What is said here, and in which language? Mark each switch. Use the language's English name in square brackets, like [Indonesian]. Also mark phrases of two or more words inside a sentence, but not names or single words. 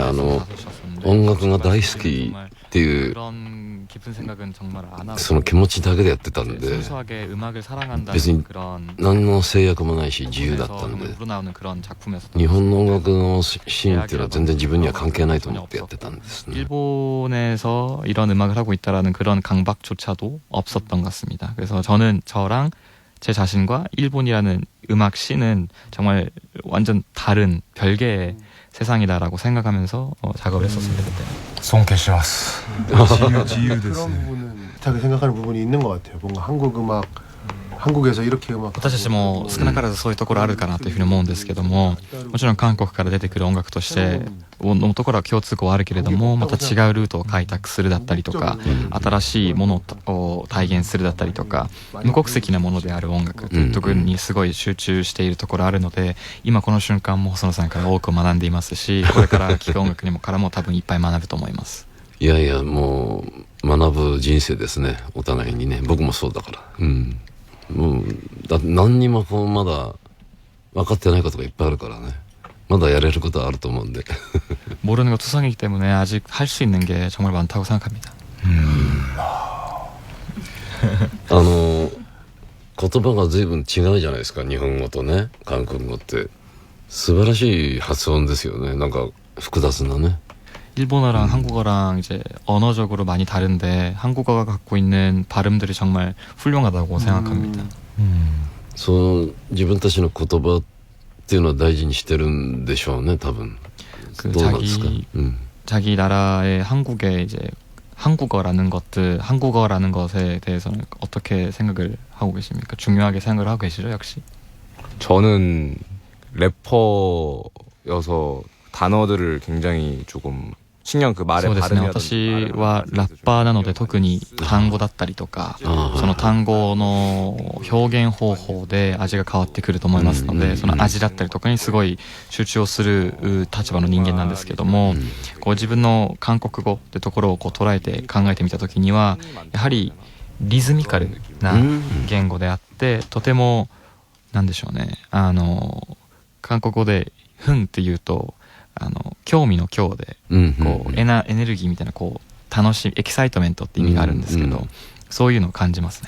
[Japanese] 音楽が大好きっていうその気持ちだけでやってたんで、別に何の制約もないし自由だったんで、日本の音楽のシーンっていうのは全然自分には関係ないと思ってやってたんですね。 [Korean] 일본에서 이런 음악을 하고 있다라는 그런 강박조차도 없었던 것 같습니다. 그래서 저랑 제 자신과 일본이라는 음악 씬은 정말 완전 다른 별개의 세상이다라고 생각하면서 작업을 했었습니다. 그때. 지유 그런 부분은 비슷하게 생각하는 부분이 있는 것 같아요. 뭔가 한국 음악 한국에서 이렇게 음악 [Japanese] 私たちも少なからずそういうところあるかなというふうに思うんですけども、もちろん韓国から出てくる音楽としてのところは共通項はあるけれども、また違うルートを開拓するだったりとか、新しいものを体現するだったりとか、無国籍なものである音楽というところにすごい集中しているところあるので、今この瞬間も細野さんから多く学んでいますし、これから聴く音楽にもからも多分いっぱい学ぶと思います。いやいや、もう学ぶ人生ですね、お互いにね。僕もそうだから。うん。もうだって何にもこうまだ分かってないことがいっぱいあるからね。まだやれることはあると思うんで。 [Korean] 모르는 거 투성이기 때문에 아직 할 수 있는 게 정말 많다고 생각합니다. [Japanese] 言葉が随分違うじゃないですか、日本語とね韓国語って。素晴らしい発音ですよね。なんか複雑なね。 [Korean] 일본어랑 한국어랑 이제 언어적으로 많이 다른데 한국어가 갖고 있는 발음들이 정말 훌륭하다고 생각합니다. [Japanese] そう自分たちの言葉っていうのは大事にしてるんでしょうね、多分。 [Korean] 그 [Japanese] どうなんですか？ [Korean] 자기 나라의 한국의 이제 한국어라는 것에 대해서는 어떻게 생각을 하고 계십니까? 중요하게 생각을 하고 계시죠, 역시? 저는 래퍼여서 단어들을 굉장히 조금 신경 그 말의 [Japanese] そうですね、 [Korean] 발음이라든지 [Japanese] 私はラッパーなので特に単語だったりとか、その単語の表現方法で味が変わってくると思いますので、その味だったりとかにすごい集中をする立場の人間なんですけども、こう自分の韓国語ってところをこう捉えて考えてみた時には、やはりリズミカルな言語であって、とてもなんでしょうね、韓国語でふんっていうと興味の興でこうエネルギーみたいなこう楽しいエキサイトメントって意味があるんですけど、そういうのを感じますね。